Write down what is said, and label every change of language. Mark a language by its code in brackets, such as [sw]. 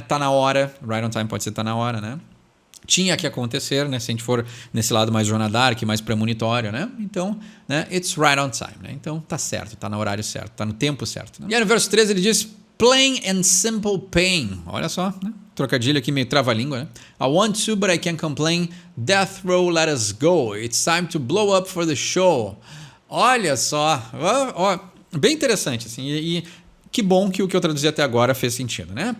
[pt] Tá na hora, [en] right on time [pt] pode ser tá na hora, né? Tinha que acontecer, né? Se a gente for nesse lado mais Joana d'Arc, mais premonitório, né? Então, né? [en] It's right on time, [pt] né? Então tá certo, tá no horário certo, tá no tempo certo, né? E aí no verso 13 ele diz [en] plain and simple pain. [pt] Olha só, né? Trocadilho aqui meio trava-língua, né? [en] I want to, but I can't complain. Death row, let us go. It's time to blow up for the show. [pt] Olha só. Bem interessante, assim. E que bom que o que eu traduzi até agora fez sentido, né?